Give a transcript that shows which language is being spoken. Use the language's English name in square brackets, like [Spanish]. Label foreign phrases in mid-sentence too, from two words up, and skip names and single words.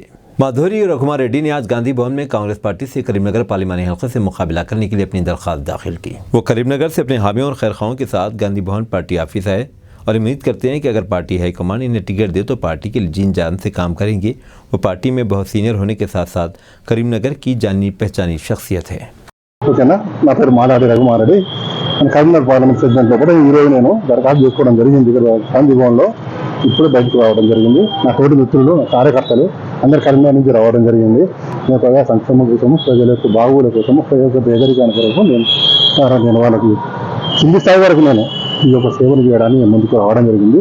[Urdu] مادھوری رگھومار ریڈی نے آج گاندھی بھون میں کانگریس پارٹی سے کریم نگر پارلیمانی حلقے سے مقابلہ کرنے کے لیے اپنی درخواست داخل کی۔ وہ کریم نگر سے اپنے حامیوں اور خیرخواہوں کے ساتھ گاندھی بھون پارٹی آفس آئے اور امید کرتے ہیں کہ اگر پارٹی ہائی کمان انہیں ٹکٹ دے تو پارٹی کے لیے جین جان سے کام کریں گے۔ وہ پارٹی میں بہت سینئر ہونے کے ساتھ ساتھ کریم نگر کی جانی پہچانی شخصیت ہے۔ [Telugu] ఓకేనా, నా పేరు మాలాడి రఘుమారెడ్డి. నేను కరీంనగర్ పార్లమెంట్ సెగ్మెంట్లో కూడా ఈరోజు నేను దరఖాస్తు చేసుకోవడం జరిగింది ఇక్కడ గాంధీ భవన్లో. ఇప్పుడే బయటకు రావడం జరిగింది. నా తోటి మిత్రులు, నా కార్యకర్తలు అందరు కరీంనగర్ నుంచి రావడం జరిగింది. నేను ప్రజా సంక్షేమం కోసము, ప్రజల యొక్క బాగోగుల కోసము, ప్రజల యొక్క పేదరికాని కొరకు నేను వాళ్ళకి కింది స్థాయి వరకు నేను ఈ యొక్క సేవలు చేయడానికి ముందుకు రావడం జరిగింది.